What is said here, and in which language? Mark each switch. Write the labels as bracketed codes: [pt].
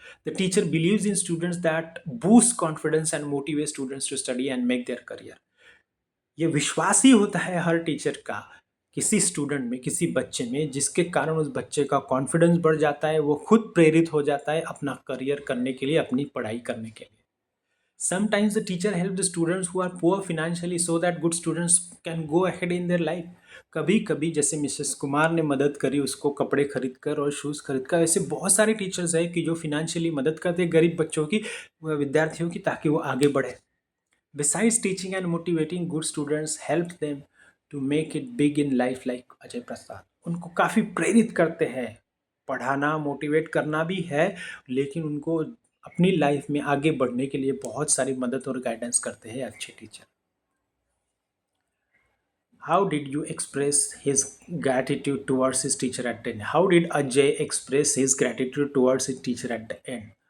[en] The teacher believes in students that boost confidence and motivate students to study and make their career. [hi] ये विश्वास ही होता है हर teacher का किसी स्टूडेंट में, किसी बच्चे में, जिसके कारण उस बच्चे का कॉन्फिडेंस बढ़ जाता है, वो खुद प्रेरित हो जाता है अपना करियर करने के लिए, अपनी पढ़ाई करने के लिए। [en] Sometimes the teacher help the students who are poor financially so that good students can go ahead in their life. [hi] कभी कभी जैसे मिसेस कुमार ने मदद करी उसको कपड़े खरीद कर और शूज़ खरीद कर, ऐसे बहुत सारे टीचर्स हैं कि जो फिनेंशियली मदद करते हैं गरीब बच्चों की, विद्यार्थियों की, ताकि वो आगे बढ़े। [en] Besides teaching and motivating, good students help them to make it big in life like Ajay Prasad. [hi] उनको काफ़ी प्रेरित करते हैं। पढ़ाना, मोटिवेट करना भी है, लेकिन उनको अपनी लाइफ में आगे बढ़ने के लिए बहुत सारी मदद और गाइडेंस करते हैं अच्छे teacher. [en] How did you express his gratitude towards his teacher at the end? How did Ajay express his gratitude towards his teacher at the end?